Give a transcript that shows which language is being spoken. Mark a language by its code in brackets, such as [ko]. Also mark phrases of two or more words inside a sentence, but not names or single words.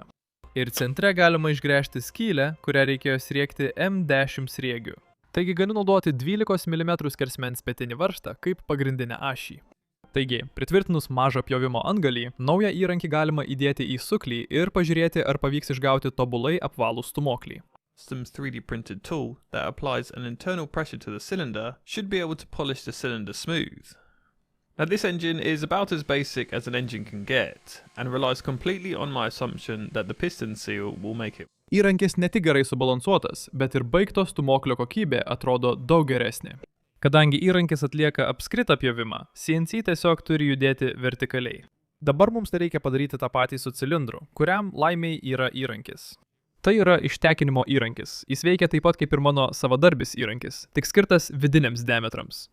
[lt] Ir centre galima išgręžti skylę, kurią reikėjo sriegti M10 sriegių. Taigi galiu naudoti 12 mm skersmens petinį varžtą kaip pagrindinę ašį. Taigi, pritvirtinus mažą pjovimo antgalį, naują įrankį galima įdėti į suklį ir pažiūrėti, ar pavyks išgauti tobulai apvalų stūmoklį. [en] System's 3D printed tool that applies an internal pressure to the cylinder should be able to polish the cylinder smooth. Now this engine is about as basic as an engine can get, and relies completely on my assumption that the piston seal will make it. [lt] Įrankis ne tik gerai subalansuotas, bet ir baigto stūmoklio kokybė atrodo daug geresnė. Kadangi įrankis atlieka apskritą pjovimą, CNC tiesiog turi judėti vertikaliai. Dabar mums reikia padaryti tą patį su cilindru, kuriam laimiai yra įrankis. Tai yra ištekinimo įrankis. Jis veikia taip pat kaip ir mano savadarbis įrankis, tik skirtas vidiniams diametrams.